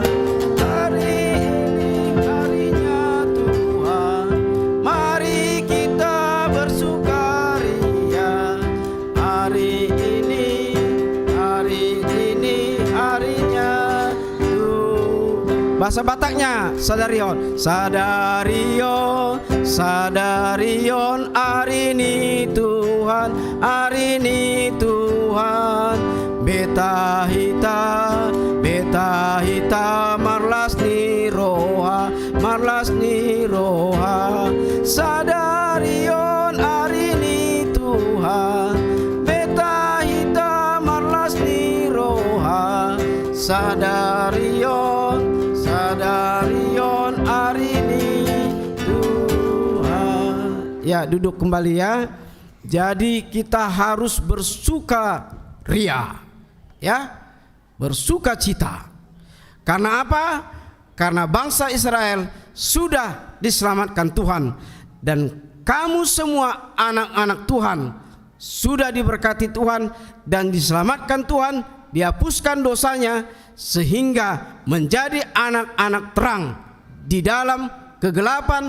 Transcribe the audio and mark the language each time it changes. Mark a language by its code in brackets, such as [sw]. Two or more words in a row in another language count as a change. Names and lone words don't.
[id] Hari ini harinya Tuhan, mari kita bersukaria. Hari ini harinya Tuhan. Bahasa Bataknya, [bbc] sadarion, sadarion, sadarion, [id] hari ini Tuhan, hari ini Tuhan. [bbc] Beta hita marlas ni roha, marlas ni roha. [id] Sadarion, hari ini Tuhan. [bbc] Beta hita marlas ni roha. Sadarion, sadarion, [id] hari ini Tuhan. Ya, duduk kembali ya. Jadi kita harus bersuka ria, ya, bersuka cita. Karena apa? Karena bangsa Israel sudah diselamatkan Tuhan, dan kamu semua anak-anak Tuhan sudah diberkati Tuhan dan diselamatkan Tuhan, dihapuskan dosanya sehingga menjadi anak-anak terang di dalam kegelapan.